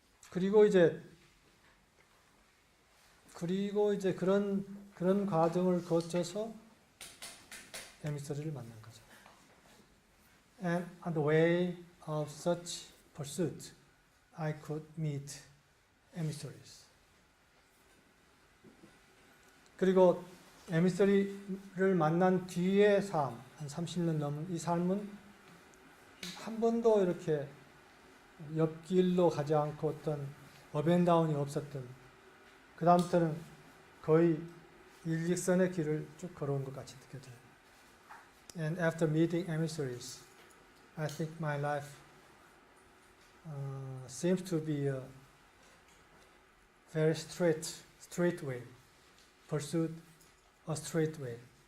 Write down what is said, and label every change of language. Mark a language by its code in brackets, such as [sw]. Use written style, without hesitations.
[ko] 그리고 이제 그런 과정을 거쳐서 에미서리를 만난 거죠. [en] And on the way of such pursuit, I could meet emissaries. [ko] 그리고 에미서리를 만난 뒤의 삶, 한 30년 넘은 이 삶은 한 번도 이렇게 옆길로 가지 않고 어떤 업앤다운이 없었던, 그 다음부터는 거의 일직선의 길을 쭉 걸어온 것 같이 느껴져요. [en] And after meeting emissaries, I think my life seems to be a very straight way, pursued a straight way.